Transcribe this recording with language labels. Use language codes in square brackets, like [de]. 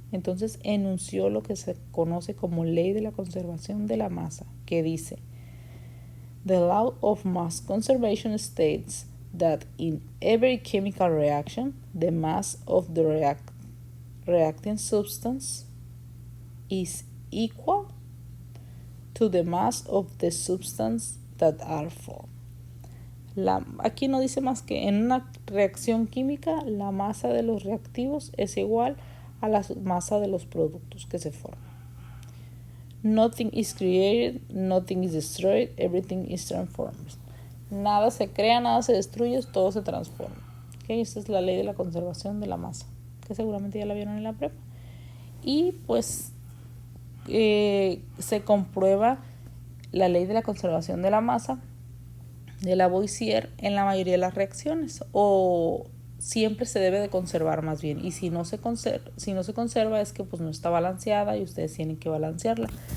[es] Entonces enunció lo que se conoce como ley de la conservación de la masa, que dice: [en] The law of mass conservation states that in every chemical reaction, the mass of the reacting substance is equal to the mass of the substance that are formed. [es] Aquí no dice más que en una reacción química la masa de los reactivos es igual a la masa de los productos que se forman. [en] Nothing is created, nothing is destroyed, everything is transformed. [es] Nada se crea, nada se destruye, todo se transforma. ¿Okay? Esta es la ley de la conservación de la masa, que seguramente ya la vieron en la prepa. Y pues se comprueba la ley de la conservación de la masa de Lavoisier en la mayoría de las reacciones, o siempre se debe de conservar más bien, y si no se conserva es que pues no está balanceada y ustedes tienen que balancearla.